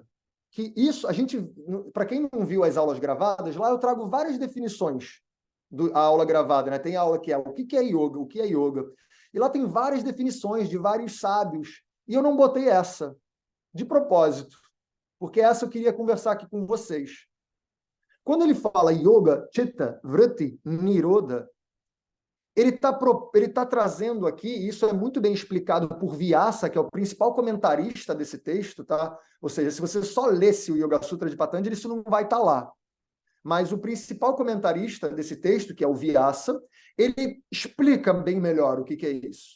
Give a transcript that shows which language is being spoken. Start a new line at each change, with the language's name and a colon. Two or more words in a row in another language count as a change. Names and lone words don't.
Portuguese: Que isso, para quem não viu as aulas gravadas, lá eu trago várias definições a aula gravada, né? Tem aula que é o que é yoga, o que é yoga. E lá tem várias definições de vários sábios. E eu não botei essa, de propósito, porque essa eu queria conversar aqui com vocês. Quando ele fala
Sanskrit: yoga, chitta, vritti, nirodha,
Portuguese: ele tá trazendo aqui, e isso é muito bem explicado por Vyasa, que é o principal comentarista desse texto, tá? Ou seja, se você só lesse o Yoga Sutra de Patanjali, isso não vai estar lá. Mas o principal comentarista desse texto, que é o Vyasa, ele explica bem melhor o que é isso.